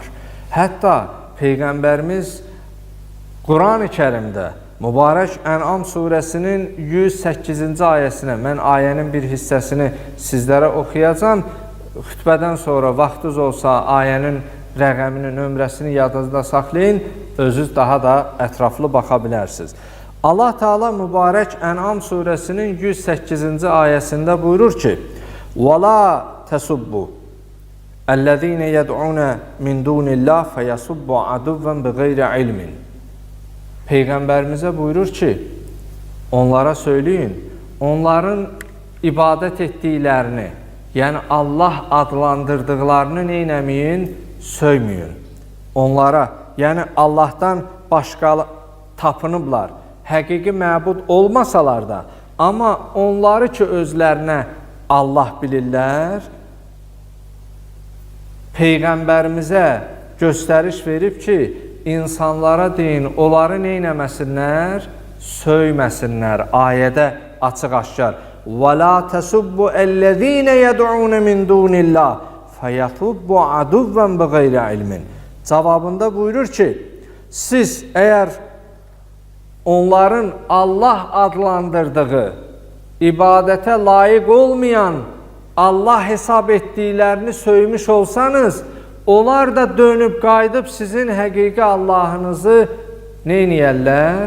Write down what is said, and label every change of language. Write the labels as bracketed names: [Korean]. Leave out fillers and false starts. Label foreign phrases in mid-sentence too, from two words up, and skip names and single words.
[Azerbaijani] Hətta Peyğəmbərimiz Quran-ı Kərimdə mübarək Ən'am surəsinin 108-ci ayəsinə, mən ayənin bir hissəsini sizlərə oxuyacam. Xütbədən sonra vaxtınız olsa ayənin rəqəminin, nömrəsini yadınızda saxlayın, özünüz daha da ətraflı baxa bilərsiniz. Allah Teala mübarək Ən'am surəsinin 108-ci ayəsində buyurur ki, [Arabic] وَلَا تَسُبُّ الَّذ۪ينَ يَدْعُونَ مِنْ دُونِ اللّٰهِ فَيَسُبُّ عَدُوًّا بِغَيْرِ عِلْمٍ. [Azerbaijani] Peyğəmbərimizə buyurur ki, onlara söyləyin, onların ibadət etdiklərini, yəni Allah adlandırdıqlarını neynəməyin, söyməyin. Onlara, yəni Allahdan başqa tapınıblar, həqiqi məbud olmasalar da, amma onları ki özlərinə Allah bilirlər, Peyğəmbərimizə göstəriş verib ki, insanlara deyin, onları neynəməsinlər, söyməsinlər. Ayədə açıq-aşkar. [Arabic] وَلَا تَسُبُّ اَلَّذ۪ينَ يَدْعُونَ مِنْ دُونِ اللّٰهِ فَيَطُبُّ عَدُوًّا بِغَيْرِ عِلْمٍ. [Azerbaijani] Cavabında buyurur ki, siz əgər onların Allah adlandırdığı, ibadətə layiq olmayan, Allah hesab etdiklərini söymüş olsanız, onlar da dönüb qayıdıb sizin həqiqi Allahınızı neyniyərlər?